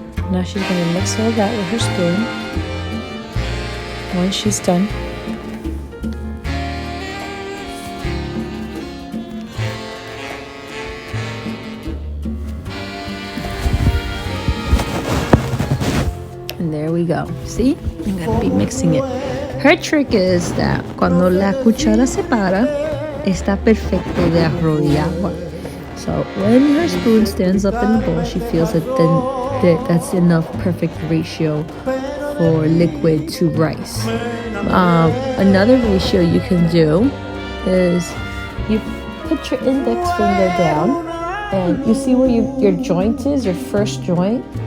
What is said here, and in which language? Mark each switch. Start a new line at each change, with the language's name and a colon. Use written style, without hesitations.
English: Now she's going to mix all that with her spoon. Once she's done, and there we go. See? I'm going to be mixing it. Her trick is that
Spanish: cuando la cuchara se para, está perfecto de arroz y agua.
English: So when her spoon stands up in the bowl, she feels that that's enough perfect ratio for liquid to rice. Another ratio you can do is you put your index finger down and you see where your joint is, your first joint.